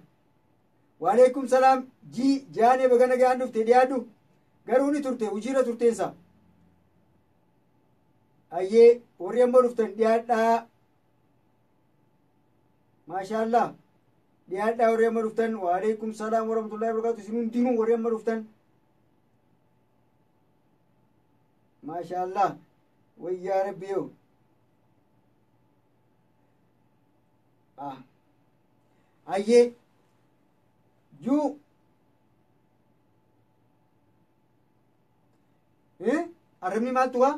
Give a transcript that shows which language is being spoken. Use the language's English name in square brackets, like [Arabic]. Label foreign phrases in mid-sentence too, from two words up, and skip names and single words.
[Arabic] وعليكم السلام. [Oromo] Jaanee baga nagaan dhufte. Dhiyaadhu. Garuu ni turte, hojiirra turteensa. Ayyee warri amma dhuftan dhiyaadhaa. Maashaallah. Dhiyaadhaa warri amma dhuftan. [Arabic] وعليكم السلام ورحمة الله وبركاته. [Oromo] Isin hundinuu warri amma dhuftan. Maashaallah. Wayyaa rabbiyo. Ayyee juu arrabni maal tuqa?